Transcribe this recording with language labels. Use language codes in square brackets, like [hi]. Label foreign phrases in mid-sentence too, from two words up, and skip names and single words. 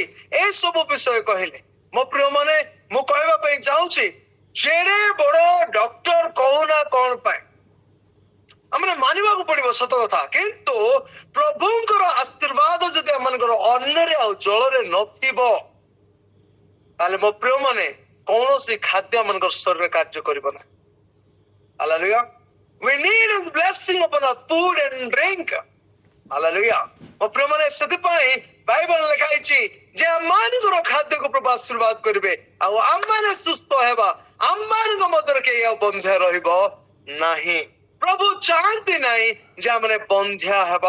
[or] ଏସବୁ ବିଷୟ କହିଲେ ମୋ ପ୍ରିୟ ମାନେ, ମୁଁ କହିବା ପାଇଁ ଚାହୁଁଛି, ଯେଡେ ବଡ ଡକ୍ଟର କହୁନା କଣ ପାଇଁ, ଆମେ ମାନିବାକୁ ପଡିବ ସତ କଥା। କିନ୍ତୁ ପ୍ରଭୁଙ୍କର ଆଶୀର୍ବାଦ ଯଦି ଆମମାନଙ୍କର ଅନ୍ନରେ ଆଉ ଜଳରେ ନଥିବ, ତାହେଲେ ମୋ ପ୍ରିୟ ମାନେ କୌଣସି ଖାଦ୍ୟ ଆମମାନଙ୍କର ଶରୀରରେ କାର୍ଯ୍ୟ କରିବ ନା। [en] Hallelujah. We need His blessing upon our food and drink. Hallelujah. [or] ମୋ ପ୍ରିୟ ମାନେ, ସେଥିପାଇଁ ବାଇବଲ ଲେଖା ହେଇଛି ଯେ ଆମମାନଙ୍କର ଖାଦ୍ୟକୁ ପ୍ରଭୁ ଆଶୀର୍ବାଦ କରିବେ, ଆଉ ଆମମାନେ ସୁସ୍ଥ ହେବା, ଆମମାନଙ୍କ ମଧ୍ୟରେ କେହି ଆଉ ବନ୍ଧ୍ୟା ରହିବ ନାହିଁ। ପ୍ରଭୁ ଚାହାନ୍ତି ନାହିଁ ଯେ ଆମେ ବନ୍ଧ୍ୟା ହେବା।